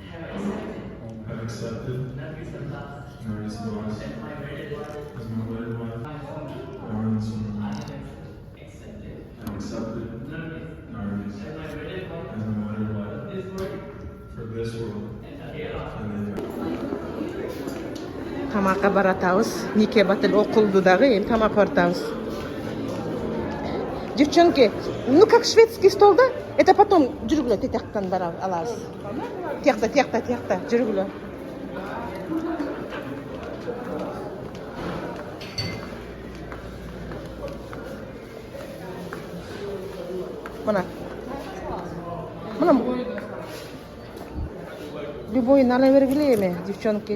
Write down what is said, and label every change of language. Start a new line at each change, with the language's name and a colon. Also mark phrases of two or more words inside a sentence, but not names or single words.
English: Have accepted Nargis Bose as my wedded wife, Lauren Suman. Have accepted Nargis as my wedded wife for this world and the hereafter.
Kyrgyz: Тамакка баратабыз. Нике батыл окулду дагы, эми тамак баратабыз.
Russian: Девчонки, ну как шведский стол, да? Это потом
Kyrgyz: жүргүлө тияктан барабыз, алабыз. Тиякта, жүргүлө. Мына любойун ала бергиле эми, девчонки.